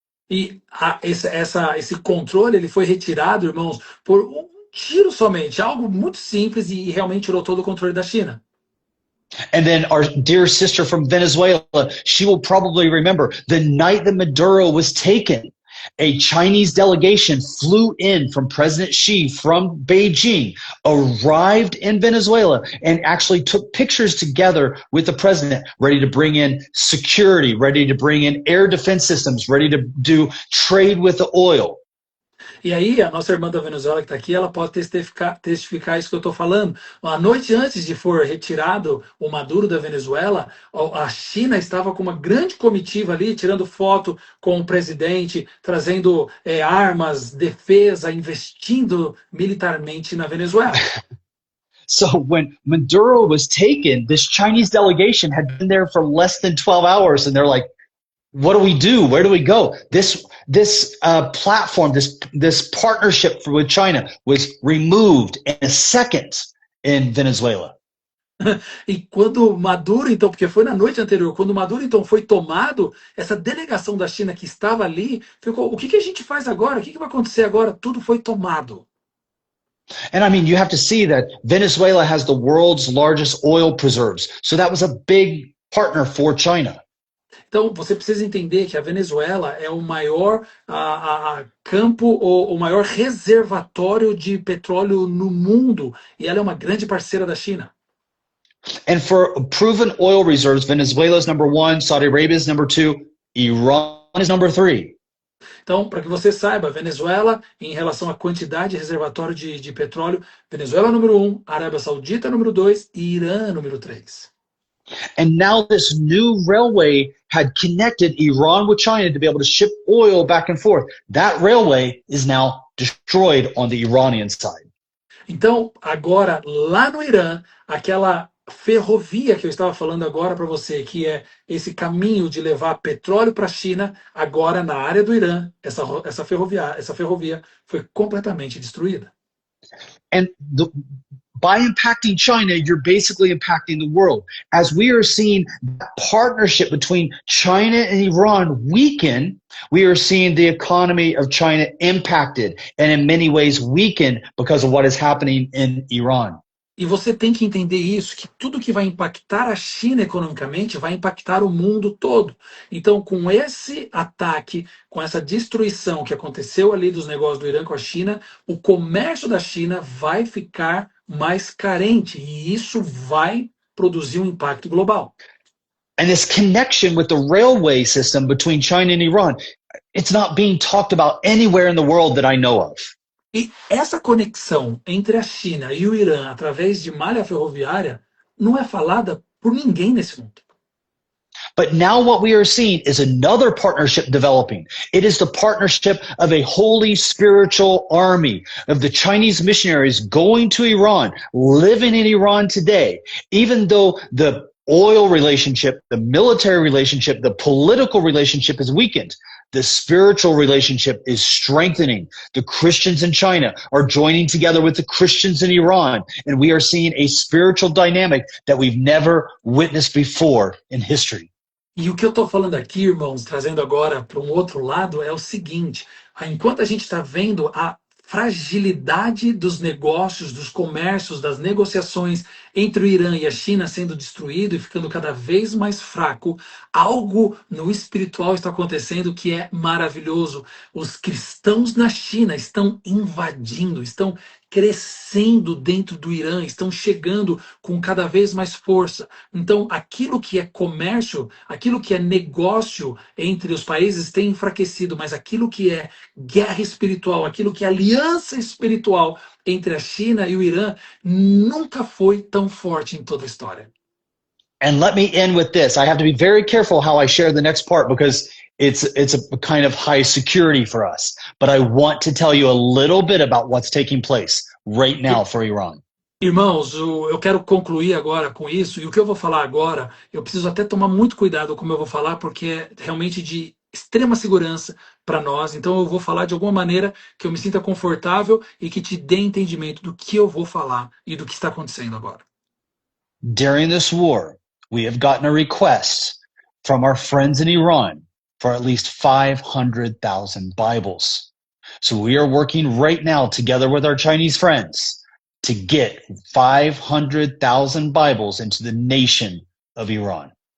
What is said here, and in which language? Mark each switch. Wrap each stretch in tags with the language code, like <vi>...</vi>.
<pt>E esse controle ele foi retirado, irmãos, por um tiro somente, algo muito simples e realmente tirou todo o controle da China.</pt> <en>And then our dear sister from Venezuela, she will probably remember the night that Maduro was taken. A Chinese delegation flew in from President Xi from Beijing, arrived in Venezuela, and actually took pictures together with the president, ready to bring in security, ready to bring in air defense systems, ready to do trade with the oil.</en> <pt>E aí, a nossa irmã da Venezuela que está aqui, ela pode testificar isso que eu estou falando. A noite antes de for retirado o Maduro da Venezuela, a China estava com uma grande comitiva ali, tirando foto com o presidente, trazendo armas, defesa, investindo militarmente na Venezuela.</pt> <en>So when Maduro was taken, this Chinese delegation had been there for less than 12 hours, and they're like, what do we do? Where do we go? This platform, this partnership with China was removed in a second in Venezuela.</en> <pt>E quando Maduro, então, porque foi na noite anterior, quando Maduro, então, foi tomado, essa delegação da China que estava ali, ficou, o que a gente faz agora? O que vai acontecer agora? Tudo foi tomado.</pt> <en>And I mean, you have to see that Venezuela has the world's largest oil preserves. So that was a big partner for China.</en> <pt>Então, você precisa entender que a Venezuela é o maior campo, o maior reservatório de petróleo no mundo, e ela é uma grande parceira da China.</pt> <en>And for proven oil reserves, Venezuela is number 1, Saudi Arabia is number 2, Iran is number 3.</en> <pt>Então, para que você saiba, Venezuela, em relação à quantidade de reservatório de petróleo, Venezuela número 1, Arábia Saudita número 2 e Irã número 3.</pt> <en>And now this new railway had connected Iran with China to be able to ship oil back and forth. That railway is now destroyed on the Iranian side.</en> <pt>Então, agora, lá no Irã, aquela ferrovia que eu estava falando agora para você, que é esse caminho de levar petróleo para a China, agora na área do Irã, essa ferrovia foi completamente destruída.</pt> <en>And by impacting China, you're basically impacting the world. As we are seeing that partnership between China and Iran weaken, we are seeing the economy of China impacted and in many ways weakened because of what is happening in Iran.</en> <pt>E você tem que entender isso, que tudo que vai impactar a China economicamente vai impactar o mundo todo. Então, com esse ataque, com essa destruição que aconteceu ali dos negócios do Irã com a China, o comércio da China vai ficar mais carente e isso vai produzir um impacto global.</pt> <en>And this connection with the railway system between China and Iran, it's not being talked about anywhere in the world that I know of.</en> <pt>E essa conexão entre a China e o Irã através de malha ferroviária não é falada por ninguém nesse mundo.</pt> <en>But now what we are seeing is another partnership developing. It is the partnership of a holy spiritual army of the Chinese missionaries going to Iran, living in Iran today, even though the oil relationship, the military relationship, the political relationship is weakened. The spiritual relationship is strengthening. The Christians in China are joining together with the Christians in Iran, and we are seeing a spiritual dynamic that we've never witnessed before in history.</en> <pt>E o que eu estou falando aqui, irmãos, trazendo agora para um outro lado, é o seguinte: enquanto a gente está vendo a fragilidade dos negócios, dos comércios, das negociações entre o Irã e a China sendo destruído e ficando cada vez mais fraco, algo no espiritual está acontecendo que é maravilhoso. Os cristãos na China estão invadindo, estão crescendo dentro do Irã, estão chegando com cada vez mais força. Então, aquilo que é comércio, aquilo que é negócio entre os países tem enfraquecido, mas aquilo que é guerra espiritual, aquilo que é aliança espiritual entre a China e o Irã nunca foi tão forte em toda a história.</pt> <en>And let me end with this. I have to be very careful how I share the next part because it's a kind of high security for us. But I want to tell you a little bit about what's taking place right now for Iran.</en> <pt>Irmãos, eu quero concluir agora com isso, e o que eu vou falar agora, eu preciso até tomar muito cuidado como eu vou falar, porque é realmente de extrema segurança para nós, então eu vou falar de alguma maneira que eu me sinta confortável e que te dê entendimento do que eu vou falar e do que está acontecendo agora.</pt> <en>During this war, we have gotten a request from our friends in Iran for at least 500,000 Bibles. So we are working right now together with our Chinese friends to get 500,000 Bibles into the nation of Iran.</en>